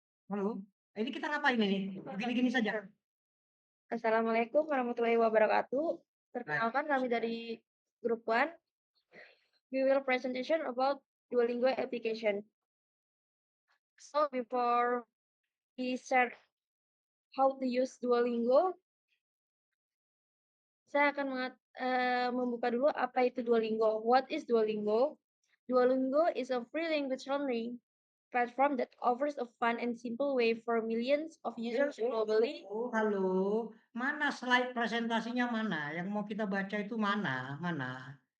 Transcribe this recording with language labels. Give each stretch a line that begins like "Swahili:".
Indonesian: Halo? Ini kita ngapain ini? Begini-gini saja. Assalamualaikum warahmatullahi wabarakatuh. Perkenalkan kami dari Group One.
English: We will presentation about Duolingo application. So before we share how to use Duolingo,
Indonesian: saya akan membuka dulu apa itu Duolingo.
English: What is Duolingo? Duolingo is a free language learning platform that offers a fun and simple way for millions of users globally.
Indonesian: Oh, halo. Mana slide presentasinya mana? Yang mau kita baca itu mana? Mana?